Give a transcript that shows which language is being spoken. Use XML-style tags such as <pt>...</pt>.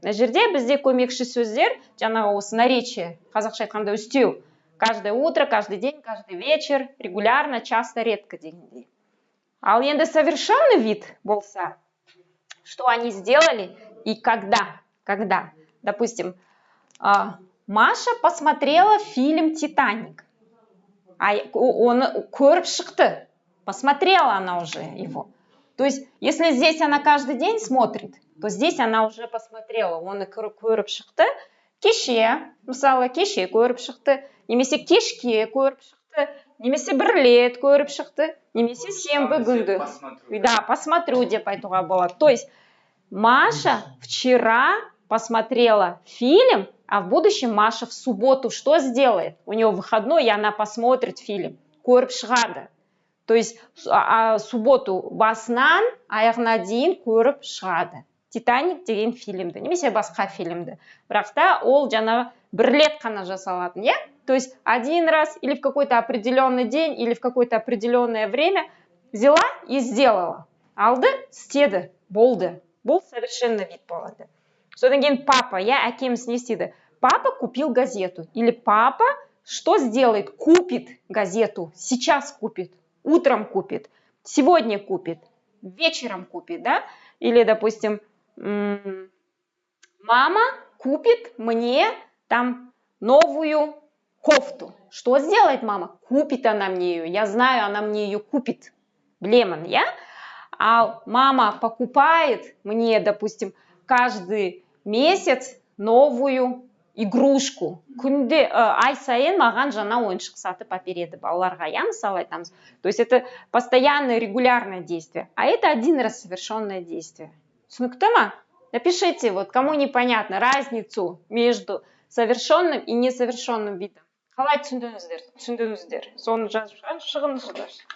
<kk>На жерде бізде көмекші сөздер, жаңағы осы наречие, қазақша айтқанда үстеу.</kk> <ru>Каждое утро, каждый день, каждый вечер, регулярно, часто, редко дегендей.</ru> <kk>Ал енді</kk> <ru>совершенный вид болса, что они сделали и когда. Когда. Допустим, Маша посмотрела фильм «Титаник».</ru> <kk>Он көріп шықты.</kk> <ru>Посмотрела она уже его. То есть, если здесь она каждый день смотрит, то здесь она уже посмотрела.</ru> <kk>Оны көріп шықты. Кеше, мысалы, кеше көріп шықты. Немесе кешке көріп шықты. Немесе бір рет көріп шықты. Немесе сенбі күнді.</kk> <ru>Да, посмотрю</ru> <kk>деп айтуға болады.</kk> <ru>То есть, Маша вчера посмотрела фильм, а в будущем Маша в субботу что сделает? У нее выходной, и она посмотрит фильм.</ru> <kk>Көріп шығады. То есть, субботу басынан аяғына дейін көріп шығады. Титаник деген фильмді, немесе басқа фильмді. Бірақ та ол жаңағы бір рет қана жасалатын, иә?</kk> <ru>То есть, один раз или в какой-то определенный день, или в какое-то определенное время взяла и сделала.</ru> <kk>Алды, істеді, болды. Бұл совершенный вид болады. Содан кейін папа, әкеміз не істеді?</kk> <ru>Папа купил газету. Или папа что сделает? Купит газету. Сейчас купит. Утром купит. Сегодня купит. Вечером купит, да? Или, допустим, мама купит мне там новую кофту. Что сделает мама? Купит она мне ее. Я знаю, она мне ее купит. Блеман, я? А мама покупает мне, допустим, каждый месяц новую игрушку.</ru> <kk>Күнде ай сайын маған жаңа ойыншық сатып әпереді балаларға, я мысалы айтамыз.</kk> <ru>То есть это постоянное регулярное действие, а это один раз совершенное действие.</ru> <kk>Түсінікті ма?</kk> <ru>Напишите, вот кому непонятно разницу между совершенным и несовершенным видом.</ru> <kk>Қалай түсіндіңіздер? Соны жазып шығыңыздар.</kk>